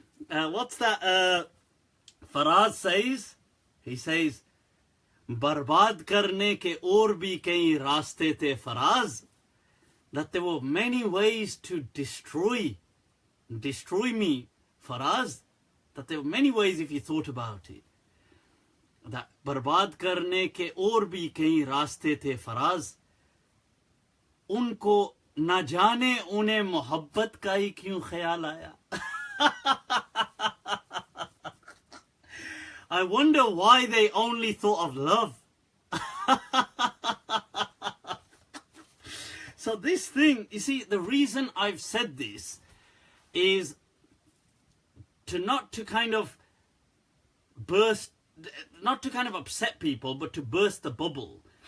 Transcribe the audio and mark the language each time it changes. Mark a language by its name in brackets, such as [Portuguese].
[English] What's that Faraz says? He says, [Hindi] बर्बाद करने के और भी कई रास्ते थे Faraz, [English] that there were many ways to destroy me, Faraz, that there were many ways if you thought about it. [Hindi] That बर्बाद करने के और भी कई रास्ते थे फराज, उनको न जाने उन्हें मोहब्बत का ही क्यों ख्याल आया. [English] I wonder why they only thought of love. So this thing, you see, the reason I've said this is not to kind of upset people, but to burst the bubble.